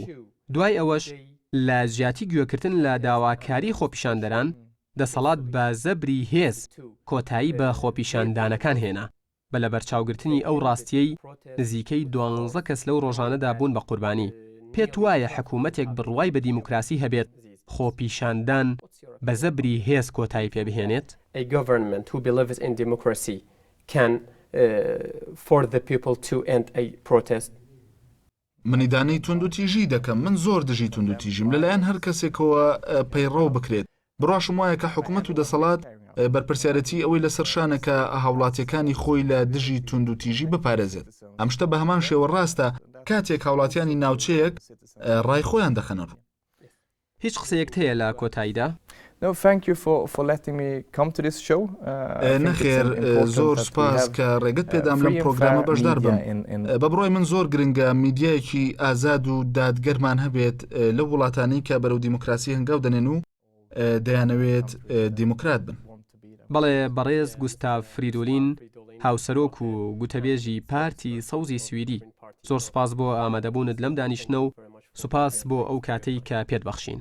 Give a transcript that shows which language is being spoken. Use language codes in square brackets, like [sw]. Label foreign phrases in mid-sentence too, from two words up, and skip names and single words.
[ckb] دوای ئەوەش لە زیاتی گوێکردن لە داواکاری خۆپیشاندەران دەسەڵات بە زەبری هێز کۆتایی بە خۆپیشاندانەکان هێنا. بە لە بەرچاوگرتنی ئەو ڕاستیەی نزیکەی 12 کەس لەو ڕۆژانەدا بوون بە قوربانی. پێت وایە حکوومەتێک بڕوای بە دیموکراسی هەبێت خۆپیشاندان بە زەبری هێز کۆتایی پێبهێنێت؟ [en] A government who believes in democracy can for the people to end a protest. [ckb] منیدانەی توندوتیژی دەکەم. من زۆر دژی توندوتیژیم لەلایەن هەر کەسێکەوە پەیڕەو بکرێت. بڕاشم وایە کە حکوومەت و دەسەڵات بەرپرسیارەتی ئەوەی لەسەر شانەکە هاوڵاتیەکانی خۆی لە دژی توندوتیژی بپارێزێت. ئەم شتە بە هەمان شێوە ڕاستە کاتێک هاوڵاتیانی ناوچەیەک ڕای خۆیان دەخەنەڕ. هیچ قسەیەک هەیە لە کۆتاییدا؟ [en] No, thank you for letting me come to this show. [ckb] نەخێر زۆر سپاس کە ڕێگەت پێدام لەم پرۆگرامە بەشدار بم. بە بڕۆی من زۆر گرنگە میدیایەکی ئازاد و دادگەرمان هەبێت لە وڵاتانی کە بەرەو دیموکراسی هەنگاو دەنێن و دەیانەوێت دیموکرات بن. بەڵێ بەڕێز گوستاف فریدۆلین هاوسەرۆک و گوتەبێژی پارتی سەوزی سویدی زۆر سپاس بۆ ئامادەبوونت لەم دانیشتنە و سوپاس بۆ ئەو کاتەی کە پێت بەخشین.